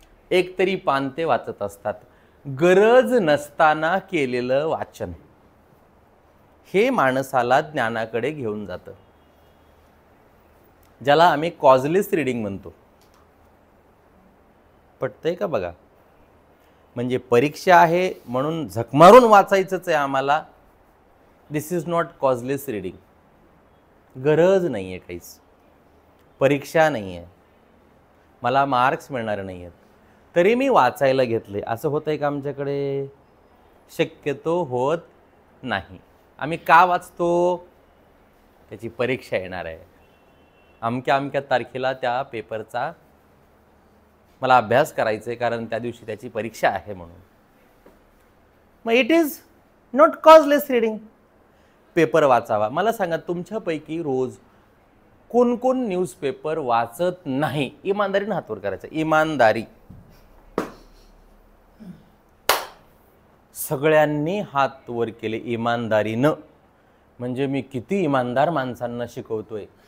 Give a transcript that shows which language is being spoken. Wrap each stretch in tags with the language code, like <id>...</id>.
<mr>एक तरी पान ते वाचत असतात. गरज नसताना केलेलं वाचन हे माणसाला ज्ञानाकडे घेऊन जातं, ज्याला आम्ही कॉजलेस रीडिंग म्हणतो. पटतंय का बघा? म्हणजे परीक्षा आहे म्हणून झकमारून वाचायचंच आहे आम्हाला.</mr> <en>This is not causeless reading.</en> <mr>गरज नाही आहे काहीच. परीक्षा नाही आहे, मला मार्क्स मिळणार नाही आहेत, तरी मी वाचायला घेतले. असं होतंय का आमच्याकडे? शक्यतो होत नाही. आम्ही का वाचतो? त्याची परीक्षा येणार आहे, अमक्या अमक्या तारखेला त्या पेपरचा मला अभ्यास करायचा आहे, कारण त्या दिवशी त्याची परीक्षा आहे म्हणून.</mr> <en>मग it is not causeless reading.</en> <mr>Paper वाचावा. मला सांगा, तुमच्यापैकी रोज कोण कोण न्यूजपेपर वाचत नाही? इमानदारीने हात वर करायचा. इमानदारी. सगळ्यांनी हात वर केले इमानदारीनं. म्हणजे मी किती इमानदार माणसांना शिकवतोय.</mr>